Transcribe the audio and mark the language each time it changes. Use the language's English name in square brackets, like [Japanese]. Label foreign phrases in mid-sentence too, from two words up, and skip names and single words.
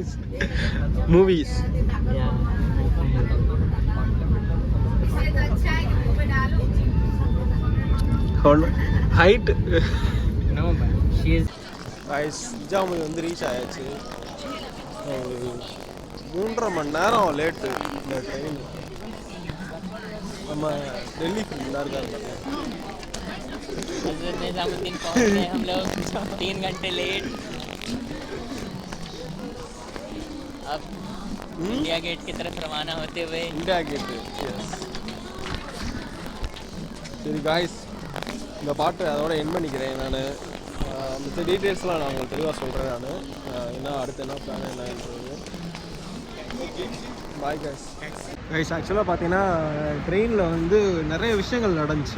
[Tamil] மூவிஸ் ஹைட் நிஜாமுல் வந்து ரீச் ஆயாச்சு. 3.5 மணி நேரம் லேட்டு இந்த ட்ரெயின். நம்ம டெல்லிக்கு முன்னாடி இருக்காரு. [Hindi] निजामुद्दीन पहुंच गए हम लोग 3 घंटे लेट. अब इंडिया गेट की तरफ रवाना होते हुए. [Tamil] இந்தியா கேட்டு. சரி காய்ஸ், இந்த பாட்டு அதோட என் பண்ணிக்கிறேன் நான். மற்ற டீட்டெயில்ஸ்லாம் நான் உங்களுக்கு தெளிவாக சொல்கிறேன். நான் என்ன அடுத்து என்ன பிளான் என்னன்றது. [English] bye guys. [Tamil] கைஸ் ஆக்சுவலாக பார்த்தீங்கன்னா ட்ரெயினில் வந்து நிறைய விஷயங்கள் நடந்துச்சு.